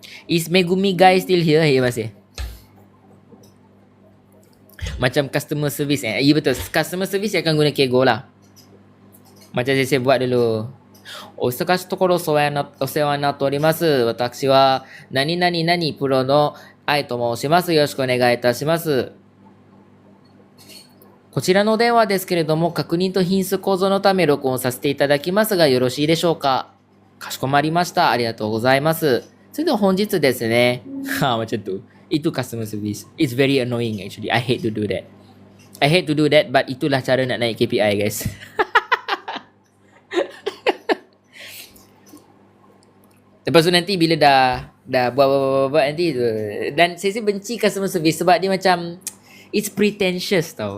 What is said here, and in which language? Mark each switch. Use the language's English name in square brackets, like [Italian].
[English] Is Megumi guy still here? [Malay] Ya, masih. Macam customer service. Ya, betul. Customer service akan guna kego lah. Macam saya buat dulu. [Japanese] お忙しいところお世話になっております。私は何々々プロの愛と申します。よろしくお願いいたします。こちらの電話ですけれども、確認と品質構造のため録音させていただきますが、よろしいでしょうか。かしこまりました。ありがとうございます。それでは本日ですね。 [Malay] macam tu. Itu customer service. [English] It's very annoying actually. I hate to do that. But [Malay] itulah cara nak naik KPI, [English] guys. [Malay] Lepas tu nanti bila dah buat nanti tu. Dan saya benci customer service sebab dia macam [English] it's pretentious [Malay] tau.